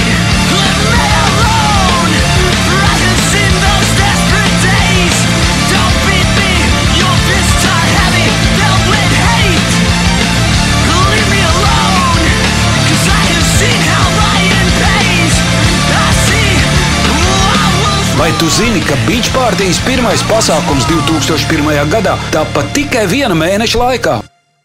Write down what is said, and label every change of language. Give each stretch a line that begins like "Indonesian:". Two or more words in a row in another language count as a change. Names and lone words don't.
English: Leave me alone, for I have seen those desperate days. Don't beat me, your fists are heavy, filled with hate. Leave me alone, 'cause I have seen how lying pays. I see I was.
Latvian: Vai tu zini, ka Beach Partijas pirmais pasākums 2001. gadā tāpat tikai viena mēneša laikā?